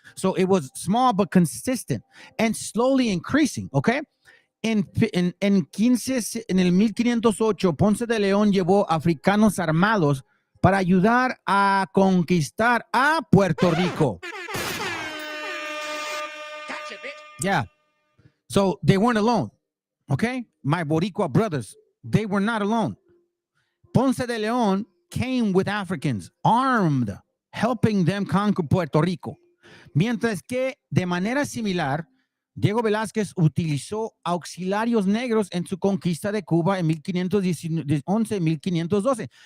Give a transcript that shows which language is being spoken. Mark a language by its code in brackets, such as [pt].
[en] So it was small but consistent and slowly increasing, okay? [es] En el 1508, Ponce de León llevó africanos armados para ayudar a conquistar a Puerto Rico. Yeah. [en] So they weren't alone, okay? My Boricua brothers, they were not alone. Ponce de León came with Africans, armed, helping them conquer Puerto Rico. [es] Mientras que, de manera similar, Diego Velázquez utilizó auxiliarios negros en su conquista de Cuba en 1511-1512.